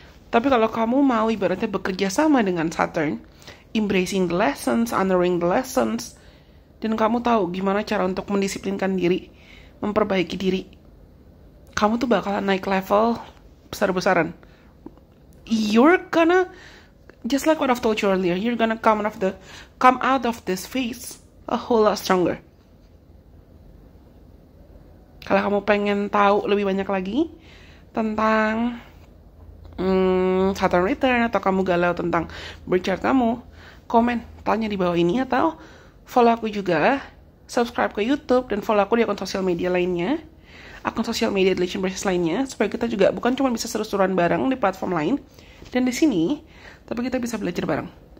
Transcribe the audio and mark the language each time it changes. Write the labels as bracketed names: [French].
[Indonesian] Tapi kalau kamu mau ibaratnya bekerja sama dengan Saturn, [English] embracing the lessons, honoring the lessons, [Indonesian] dan kamu tahu gimana cara untuk mendisiplinkan diri, memperbaiki diri, kamu tuh bakalan naik level besar-besaran. [English] You're gonna, just like what I've told you earlier, you're gonna come out of this phase a whole lot stronger. [Indonesian] Kalau kamu pengen tahu lebih banyak lagi tentang Saturn return, atau kamu galau tentang birth chart kamu, komen, tanya di bawah ini, atau follow aku juga, subscribe ke YouTube, dan follow aku di akun sosial media lainnya, akun sosial media Delicious Precious lainnya, supaya kita juga bukan cuma bisa seru-seruan bareng di platform lain dan di sini, tapi kita bisa belajar bareng.